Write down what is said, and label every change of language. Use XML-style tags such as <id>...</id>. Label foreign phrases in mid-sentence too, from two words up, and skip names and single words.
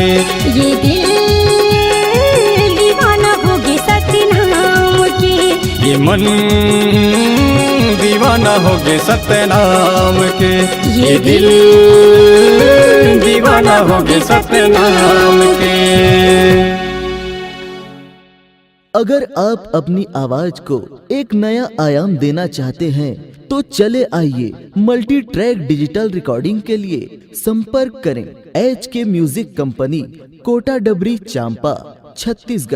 <hi>ये दिल दीवाना हो गए सतनाम के। ये मन दीवाना हो गए सतनाम के। ये दिल दीवाना हो गए सतनाम के। अगर आप अपनी आवाज को एक नया आयाम देना चाहते हैं तो चले आइए मल्टी ट्रैक डिजिटल रिकॉर्डिंग के लिए संपर्क करें HK म्यूजिक कंपनी, कोटा डबरी, चांपा, छत्तीसगढ़।</hi>